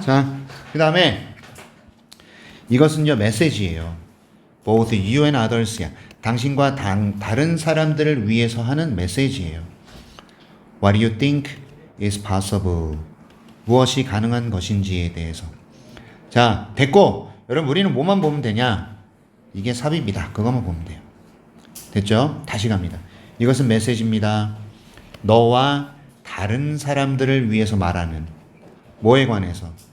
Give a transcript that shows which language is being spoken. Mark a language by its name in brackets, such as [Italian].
[Korean] 자, 그 다음에 이것은요 메시지예요. [English] Both you and others. [Korean] 당신과 다른 사람들을 위해서 하는 메시지예요. [English] What do you think is possible? [Korean] 무엇이 가능한 것인지에 대해서. 자, 됐고 여러분 우리는 뭐만 보면 되냐? 이게 삽입니다. 그것만 보면 돼요. 됐죠? 다시 갑니다. 이것은 메시지입니다. 너와 다른 사람들을 위해서 말하는 뭐에 관해서?